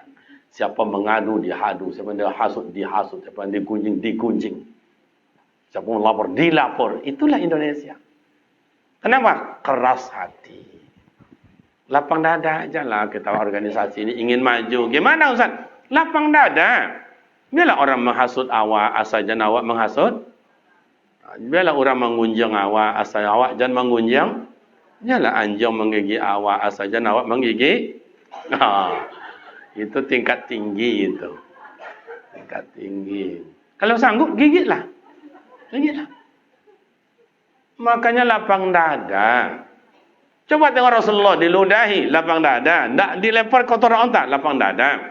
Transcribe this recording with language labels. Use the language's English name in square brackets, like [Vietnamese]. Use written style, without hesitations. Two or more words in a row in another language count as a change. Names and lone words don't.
[Indonesian] Siapa mengadu, dihadu. Siapa yang dihasut. Siapa yang digunjing. Siapa yang melapor, dilapor. Itulah Indonesia. Kenapa? Keras hati. Lapang dada aja lah kita organisasi ini ingin maju. Gimana Ustaz? Lapang dada. Biarlah orang menghasut awak, asal jangan awak menghasut. Biarlah orang mengunjung awak, asal awak jangan mengunjung. Biarlah anjing menggigit awak, asal jangan awak menggigit. Itu tingkat tinggi itu. Tingkat tinggi. Kalau sanggup gigitlah. Makanya lapang dada. Coba tengok Rasulullah diludahi lapang dada, tidak dilempar kotoran otak, lapang dada.